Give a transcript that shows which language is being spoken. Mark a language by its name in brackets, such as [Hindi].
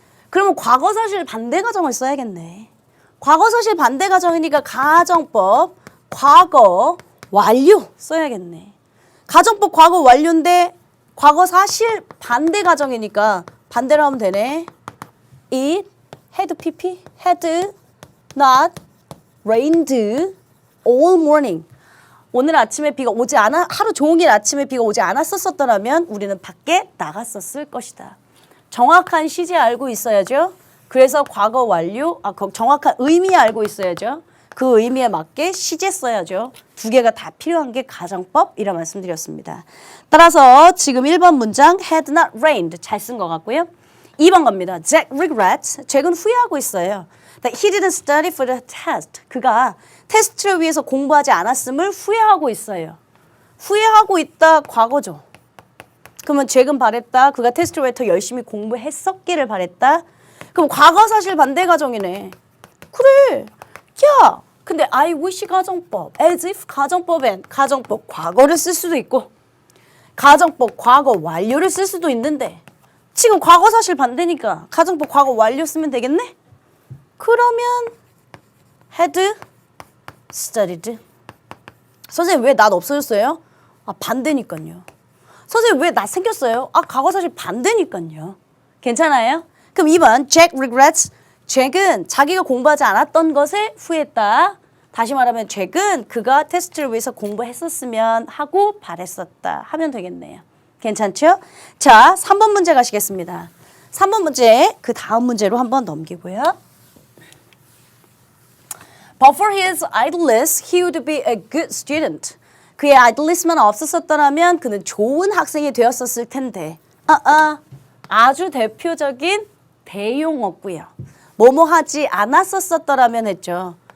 [Korean] 그러면 과거사실 반대 가정을 써야겠네. 과거사실 반대 가정이니까 가정법 과거 완료 써야겠네. 가정법 과거 완료인데 과거사실 반대 가정이니까 반대로 하면 되네. [English] It had pp had not rained all morning. [Korean] 오늘 아침에 비가 오지 않아 하루 종일 아침에 비가 오지 않았었더라면 우리는 밖에 나갔었을 것이다. 정확한 시제 알고 있어야죠. 그래서 과거 완료 정확한 의미 알고 있어야죠. 그 의미에 맞게 시제 써야죠. 두 개가 다 필요한 게 가정법이라 말씀드렸습니다. 따라서 지금 1번 문장 had not rained 잘 쓴 것 같고요. 2번 겁니다. [English] Jack regrets. [Korean] 잭은 후회하고 있어요. [English] That he didn't study for the test. [Korean] 그가 테스트를 위해서 공부하지 않았음을 후회하고 있어요. 후회하고 있다 과거죠. 그러면 잭은 바랬다. 그가 테스트를 위해 더 열심히 공부했었기를 바랬다. 그럼 과거사실 반대 가정이네. 그래. 야, 근데 I wish 가정법, as if 가정법엔 가정법 과거를 쓸 수도 있고 가정법 과거 완료를 쓸 수도 있는데 지금 과거사실 반대니까 가정법 과거 완료 쓰면 되겠네? 그러면 [English] had studied. [Korean] 선생님 왜 낫 없어졌어요? 반대니까요. 선생님 왜 낫 생겼어요? 과거사실 반대니까요. 괜찮아요? 그럼 2번 [English] Jack regrets. [Korean] 잭은 자기가 공부하지 않았던 것에 후회했다. 다시 말하면 잭은 그가 테스트를 위해서 공부했었으면 하고 바랬었다 하면 되겠네요. 괜찮죠? 자, 3번 문제 가시겠습니다. 3번 문제 그 다음 문제로 한번 넘기고요. [English] But for his idleness, he would be a good student. [Korean] 그의 idleness만 없었더라면 그는 좋은 학생이 되었었을 텐데. 아주 대표적인 대용어고요. 뭐뭐 하지 않았었더라면 했죠.